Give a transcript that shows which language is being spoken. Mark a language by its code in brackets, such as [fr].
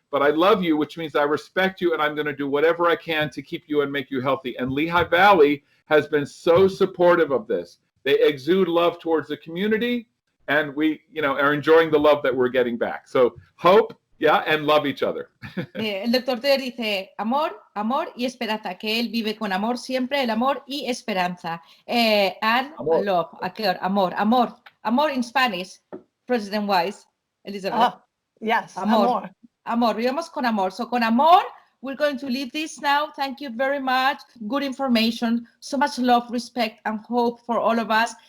[en] But I love you, which means I respect you. And I'm going to do whatever I can to keep you and make you healthy. And Lehigh Valley has been so supportive of this. They exude love towards the community. And we, are enjoying the love that we're getting back. So hope Yeah, and love each other. [es] El doctor Ter dice amor, amor y esperanza, que él vive con amor siempre, el amor y esperanza. [en] And [es] Amor. [en] love, [es] amor, amor, amor [en] in Spanish, President Wise, Elizabeth. Yes, [es] Amor. Amor, vivamos con amor. [en] So [es] con amor, [en] we're going to leave this now. Thank you very much. Good information, so much love, respect, and hope for all of us.